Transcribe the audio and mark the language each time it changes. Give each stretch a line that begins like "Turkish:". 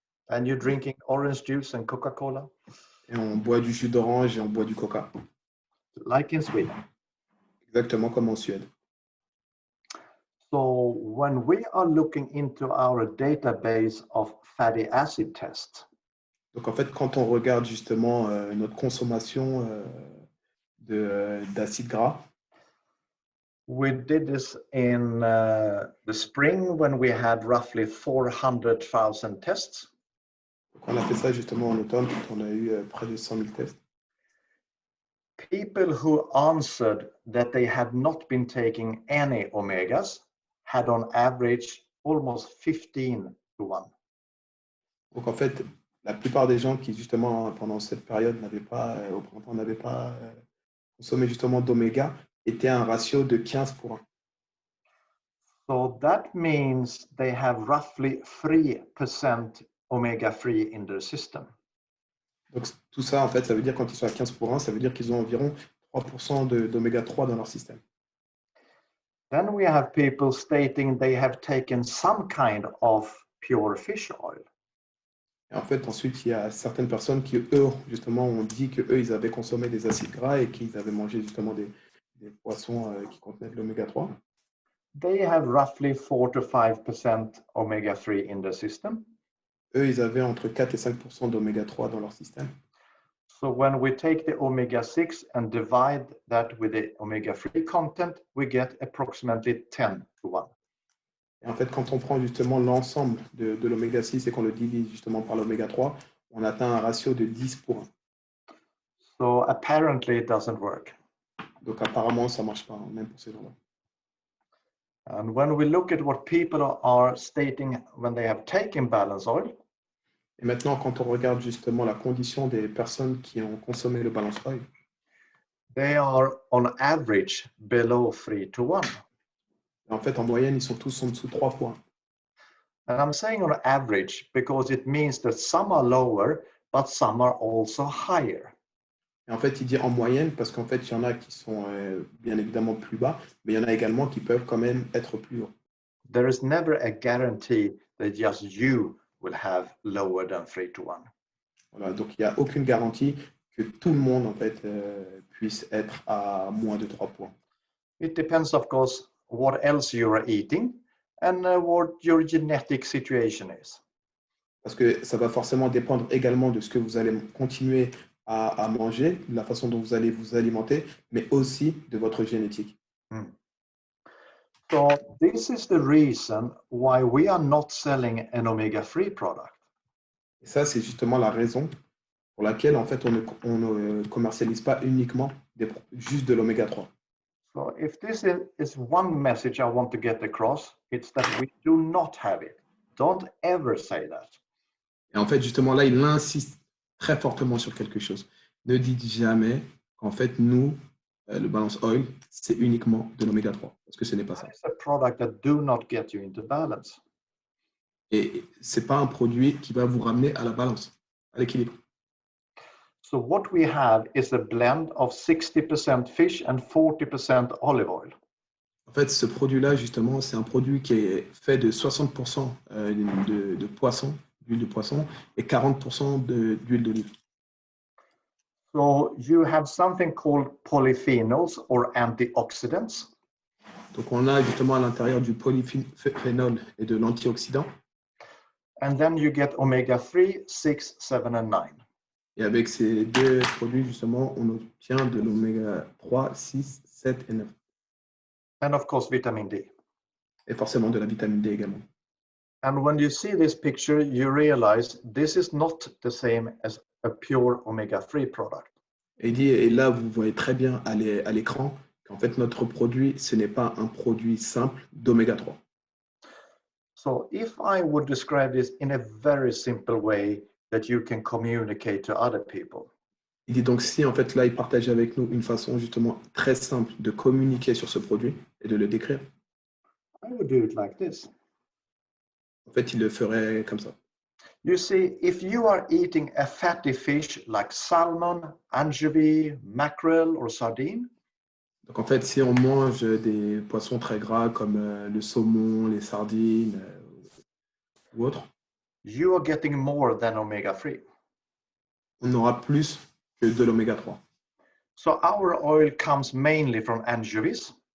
English: And you're drinking orange juice and Coca-Cola.
French: Et on boit du jus d'orange et on boit du coca.
English: Like in Sweden.
French: Exactement comme en Suède.
English: So when we are looking into our database of fatty acid tests,
French: donc en fait, quand on regarde justement notre consommation d'acide gras,
English: we did this in the spring when we had roughly 400,000 tests.
French: Donc on a fait ça justement en automne quand on a eu près de 100 000 tests.
English: People who answered that they had not been taking any omegas had on average almost 15 to 1.
French: Donc en fait, la plupart des gens qui justement pendant cette période n'avaient pas, au printemps, n'avaient pas consommé justement d'oméga étaient à un ratio de 15 pour 1.
English: So that means they have roughly 3% omega-3 in their system.
French: Donc tout ça, en fait, ça veut dire quand ils sont à 15 pour 1, ça veut dire qu'ils ont environ 3% d'oméga 3 dans leur système.
English: Then we have people stating they have taken some kind of pure fish oil.
French: Et en fait, ensuite, il y a certaines personnes qui, eux, justement, ont dit qu'eux, ils avaient consommé des acides gras et qu'ils avaient mangé justement des poissons qui contenaient de l'oméga 3.
English: They have roughly 4 to 5% omega-3 in the system.
French: Eux, ils avaient entre 4 et 5% d'oméga 3 dans leur système.
English: So when we take the omega-6 and divide that with the omega-3 content, we get approximately 10 to 1.
French: Et en fait, quand on prend justement l'ensemble de l'oméga 6 et qu'on le divise justement par l'oméga 3, on atteint un ratio de 10 pour 1.
English: So apparently it doesn't work.
French: Donc apparemment, ça ne marche pas, même pour ces gens-là.
English: And when we look at what people are stating when they have taken balance oil,
French: Et maintenant, quand on regarde justement la condition des personnes qui ont consommé le balance oil,
English: they are on average below 3 to 1.
French: en fait, en moyenne, ils sont tous en dessous de 3 pour 1.
English: And I'm saying on average because it means that some are lower, but some are also higher.
French: Et en fait, il dit en moyenne parce qu'en fait, il y en a qui sont bien évidemment plus bas, mais il y en a également qui peuvent quand même être plus hauts.
English: There is never a guarantee that just you will have lower than 3 to 1.
French: Voilà, donc il n'y a aucune garantie que tout le monde en fait puisse être à moins de 3 points.
English: It depends, of course, what else you are eating and what your genetic situation is.
French: Parce que ça va forcément dépendre également de ce que vous allez continuer à manger, de la façon dont vous allez vous alimenter, mais aussi de votre génétique.
English: So this is the reason why we are not selling an omega-3 product.
French: Et ça, c'est justement la raison pour laquelle en fait on ne commercialise pas uniquement juste de l'oméga 3.
English: So if this is one message I want to get across, it's that we do not have it. Don't ever say that.
French: Et en fait, justement, là, il insiste très fortement sur quelque chose. Ne dites jamais qu'en fait, nous, le balance oil, c'est uniquement de l'oméga 3, parce que ce n'est pas ça.
English: It's a product that do not get you into balance.
French: Et ce n'est pas un produit qui va vous ramener à la balance, à l'équilibre.
English: So what we have is a blend of 60% fish and 40% olive oil.
French: En fait, ce produit-là, justement, c'est un produit qui est fait de 60% de poisson, d'huile de poisson, et 40% d'huile d'olive.
English: So you have something called polyphenols or antioxidants.
French: Donc, on a justement à l'intérieur du polyphénol et de l'antioxydant.
English: And then you get omega-3, 6, 7, and 9.
French: Et avec ces deux produits, justement, on obtient de l'oméga 3, 6, 7 et 9.
English: And of course, vitamin D.
French: Et forcément de la vitamine D également.
English: And when you see this picture, you realize this is not the same as a pure omega-3 product.
French: Et il dit, et là, vous voyez très bien à l'écran qu'en fait, notre produit, ce n'est pas un produit simple d'oméga 3.
English: So if I would describe this in a very simple way that you can communicate to other people.
French: Il dit donc si en fait là, il partage avec nous une façon justement très simple de communiquer sur ce produit et de le décrire.
English: I would do it like this.
French: En fait, il le ferait comme ça.
English: You see, if you are eating a fatty fish like salmon, anchovy, mackerel, or sardine,
French: Donc en fait, si on mange des poissons très gras comme le saumon, les sardines ou autres,
English: you are getting more than omega-3.
French: on aura plus que de l'oméga 3.
English: So our oil comes mainly from anchovies.